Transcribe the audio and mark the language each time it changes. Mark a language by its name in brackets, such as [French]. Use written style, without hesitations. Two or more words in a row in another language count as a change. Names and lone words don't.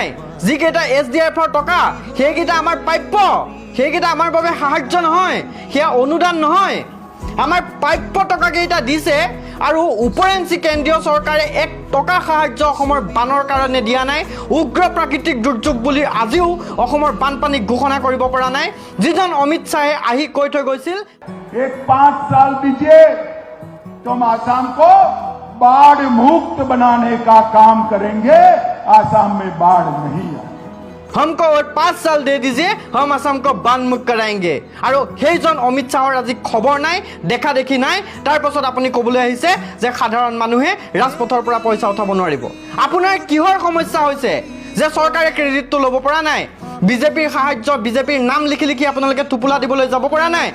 [Assamese] যিকেইটা SDF-ৰ টকা, সেইকেইটা আমাৰ প্ৰাপ্য, সেইকেইটা আমাৰ বাবে সাহায্য নহয়, সেয়া অনুদান নহয়, আমাৰ প্ৰাপ্য টকাকেইটা দিছে। আৰু ওপৰেঞ্চি কেন্দ্ৰীয় চৰকাৰে 1 টকা সাহায্য অসমৰ বানৰ কাৰণে দিয়া নাই। উগ্ৰ প্ৰাকৃতিক দুৰ্যোগ বুলি আজিও অসমৰ বানপানীক ঘোষণা কৰিব পৰা নাই। যিজন অমিত শ্বাহে আহি কৈ থৈ গৈছিল, [Hindi] 5 साल दीजिए तुम आसाम को बाढ़ मुक्त बनाने का काम करेंगे, आसाम में बाढ़ नहीं आए। हमको और 5 साल दे दीजिए, हम असम को बान मुक्त कराएंगे। [Assamese] আৰু সেইজন অমিত শ্বাহৰ আজি খবৰ নাই, দেখা দেখি নাই। তাৰ পাছত আপুনি ক'বলৈ আহিছে যে সাধাৰণ মানুহে ৰাজপথৰ পৰা পইচা উঠাব নোৱাৰিব। আপোনাৰ কিহৰ সমস্যা হৈছে যে চৰকাৰে ক্ৰেডিটটো ল'ব পৰা নাই? বিজেপিৰ সাহায্য, বিজেপিৰ নাম লিখি লিখি আপোনালোকে টোপোলা দিবলৈ যাব পৰা নাই?